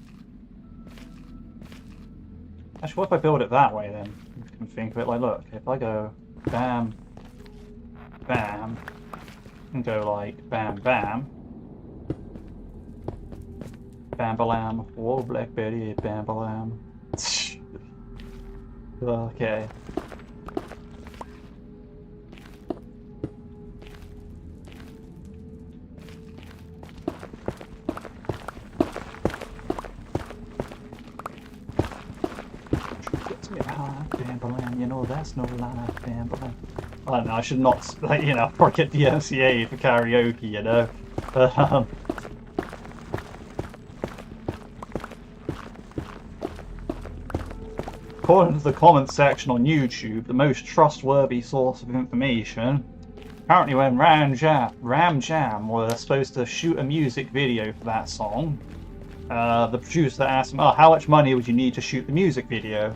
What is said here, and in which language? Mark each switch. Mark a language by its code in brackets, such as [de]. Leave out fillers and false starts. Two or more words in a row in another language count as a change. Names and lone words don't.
[en] Actually, what if I build it that way then? You can think of it like, look, if I go bam, bam, and go like bam, bam, bam-ba-lam, whoa, Blackberry, bam-ba-lam. Okay. Bam-ba-lam, you know that's no lie, bam-ba-lam. I don't know, I should not, you know, or get the NCA for karaoke, you know. According to the comments section on YouTube, the most trustworthy source of information, apparently when Ram Jam was supposed to shoot a music video for that song, the producer asked him, oh, how much money would you need to shoot the music video?